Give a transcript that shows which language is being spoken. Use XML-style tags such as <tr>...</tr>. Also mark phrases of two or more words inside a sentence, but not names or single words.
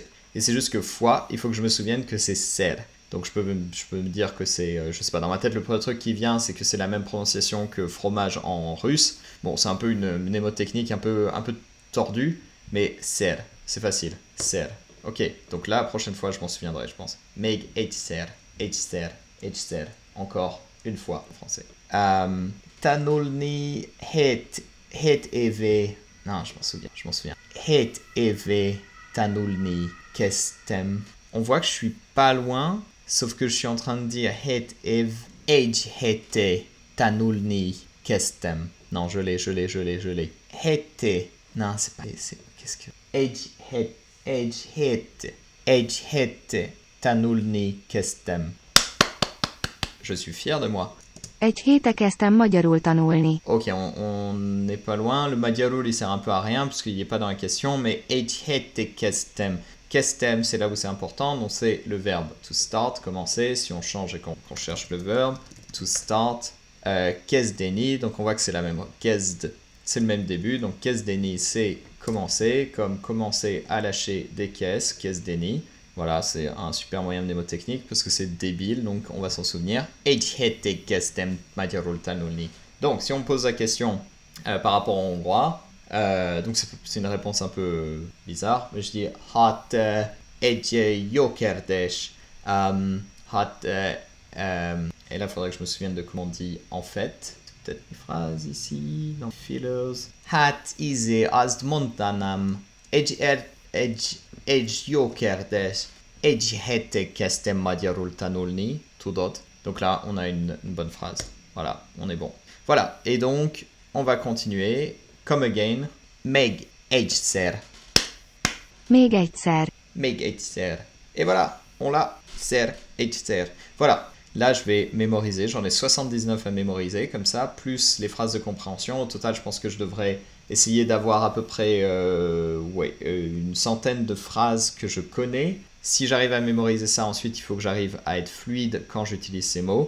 <fr>Et c'est juste que fois, il faut que je me souvienne que c'est ser. Donc je peux me dire que c'est, je sais pas, dans ma tête le premier truc qui vient, c'est que c'est la même prononciation que fromage en russe. Bon, c'est un peu une mnémotechnique un peu tordue, mais ser, c'est facile. Ser. Ok, donc là, la prochaine fois, je m'en souviendrai, je pense.</fr> <hu>Meg egyszer, egyszer, egyszer.</hu> <fr>Encore une fois en français.</fr> <hu>Tanulni het Het eve...</hu> <fr>Non, je m'en souviens.</fr> <hu>Het eve tanulni kestem.</hu> <fr>On voit que je suis pas loin, sauf que je suis en train de dire</fr> <hu>het ev age hete tanulni kestem.</hu> <fr>Non, je l'ai. Hete. Non, c'est pas... Qu'est-ce que...</fr> <hu>Age hete tanulni kestem.</hu> <fr>Je suis fier de moi.</fr> <hu>Egy héte kezdtem magyarul tanulni.</hu> <fr>Ok, on n'est pas loin. Le magyarul, il sert un peu à rien parce qu'il n'est pas dans la question, mais</fr> <hu>ejhete kestem.</hu> <fr>Kestem, c'est là où c'est important. Donc c'est le verbe</fr> <en>to start,</en> <fr>commencer. Si on change et qu'on cherche le verbe,</fr> <en>to start.</en> <hu>Kesdeni,</hu> <fr>donc on voit que c'est la même. Kesd, c'est le même début. Donc kesdeni, c'est commencer, comme commencer à lâcher des caisses. Kesdeni. Voilà, c'est un super moyen mnémotechnique parce que c'est débile, donc on va s'en souvenir.</fr> <hu>Ejhete kestem magyarul tanulni.</hu> <fr>Donc, si on me pose la question par rapport au hongrois, donc c'est une réponse un peu bizarre, mais je dis</fr> <hu>hat egy jó kérdés.</hu> <fr>Et là, il faudrait que je me souvienne de comment on dit en fait. Peut-être une phrase ici, dans fillers.</fr> <hu>Hat izé azt mondanám. Egy jó kérdés. Egy hete kezdtem magyarul tanulni. Tudod.</hu> <fr>Donc là, on a une bonne phrase. Voilà, on est bon. Voilà, et donc, on va continuer.</fr> <en>Come again.</en> <hu>Még egyszer. Még egyszer. Még egyszer.</hu> <fr>Et voilà, on l'a.</fr> <hu>Szer, egyszer.</hu> <fr>Voilà. Là, je vais mémoriser. J'en ai 79 à mémoriser, comme ça, plus les phrases de compréhension. Au total, je pense que je devrais essayer d'avoir à peu près une centaine de phrases que je connais. Si j'arrive à mémoriser ça, ensuite, il faut que j'arrive à être fluide quand j'utilise ces mots.</fr>